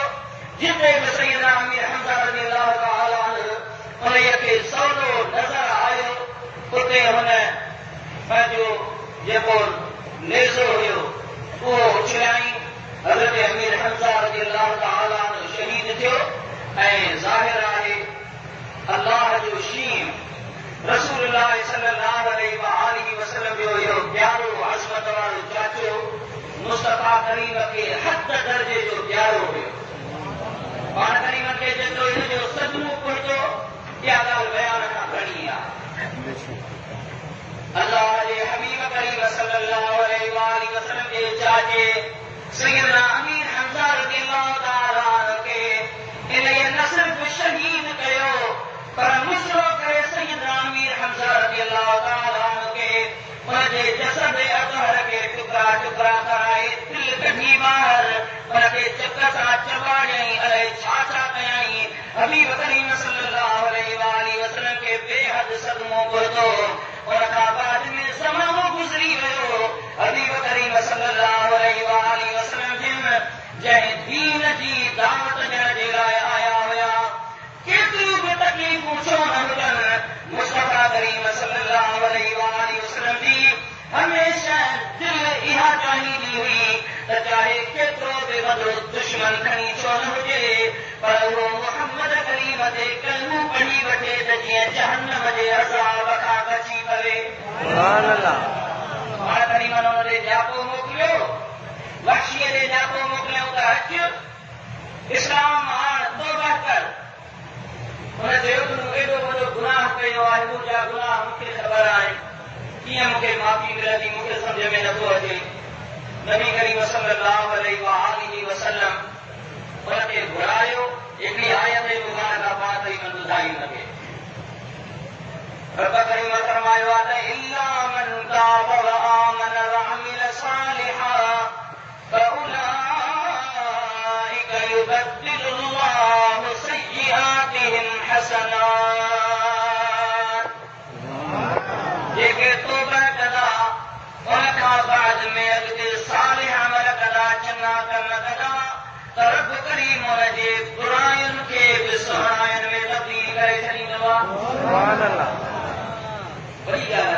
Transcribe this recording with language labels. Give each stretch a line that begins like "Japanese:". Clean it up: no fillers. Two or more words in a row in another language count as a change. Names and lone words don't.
Sindhi: जिते बि सैयदना अमीर हमज़ा
Arabic: رضي الله تعالى عنه
Sindhi: उन खे सवलो नज़र आयो उते हुन पंहिंजो जेको नेज़ो हुयो उहो उछलाई। हज़रत अमीर हमज़ा
Arabic: رضي الله تعالى عنه
Sindhi: शहीद थियो ऐं ज़ाहिर आहे अल्लाह जो शीम रसूलुल्लाह
Arabic: صلى الله عليه وآله وسلم
Sindhi: जो इहो प्यारो अज़मत वारो चाचो मुस्तफा करीम खे हद दर्जे जो प्यारो हुयो। पाण करीम खे जेतिरो हिन जो सदमो पहुतो इहा ॻाल्हि बयान खां घणी आहे। अल्लाह जे हबीब करीम
Arabic: صلى الله عليه وآله وسلم
Sindhi: जे चाचे सैयदना अमीर हमज़ा
Arabic: رضي الله تعالى عنه
Sindhi: खे इन्हीअ न सिर्फ़ शहीद कयो पर मुसरो करे सैयदना अमीर हमज़ा
Arabic: رضي الله تعالى عنه
Sindhi: खे उनजे जसद अतहर खे टुकड़ा टुकड़ा कराए दिल कढी ॿाहिरि उनखे चक सां चॿाड़ियईं। अलाए छा छा कयईं। हबीब करीम
Arabic: صلى الله عليه وآله وسلم
Sindhi: खे बेहद सदमो पहुतो। उन खां बाद में ज़मानो गुज़री वियो। हबीब करीम
Arabic: صلى الله عليه وآله وسلم
Sindhi: जंहिं दीन जी दावत ॾियण जे लाइ आया हुया केतिरियूं बि तकलीफ़ूं छो न हुजनि मुस्तफा करीम
Arabic: صلى الله عليه وآله وسلم
Sindhi: जी हमेशह दिल इहा चाहींदी हुई त चाहे केतिरो बि वॾो दुश्मन खणी छो न हुजे पर उहो मुहम्मद करीम ते कलमो पढ़ी वठे त जीअं जहन्नम जे अज़ाब खां बची पवे। पाण करीम हुन ॾे जापो मोकिलियो वहशीअ ॾे जापो मोकिलियऊं त अच इस्लाम हाण तौबा कर। हुन चयो त मूं एॾो वॾो गुनाह कयो आहे मुंहिंजा गुनाह मूंखे ख़बर आहे कीअं मूंखे माफ़ी मिलंदी मूंखे सम्झ में नथो अचे। नबी करीम
Arabic: صلى الله عليه وآله وسلم
Sindhi: हुनखे घुरायो। हिकिड़ी आयत मुबारका पाण ताईं मन ॿुधाई हुनखे। रब करीम फरमायो आहे त
Arabic: إلا من تاب وآمن وعمل صالحا فأولئك يبدل الله سيئاتهم حسنات।
Sindhi: जेके तौबा कंदा उन खां बाद में अॻिते सालिह अमल कंदा चङा कम कंदा त रब करीम उन जे बुरायुनि खे बि सुहिणायुनि में तब्दील करे छॾींदो आहे। वॾी ॻाल्हि आहे।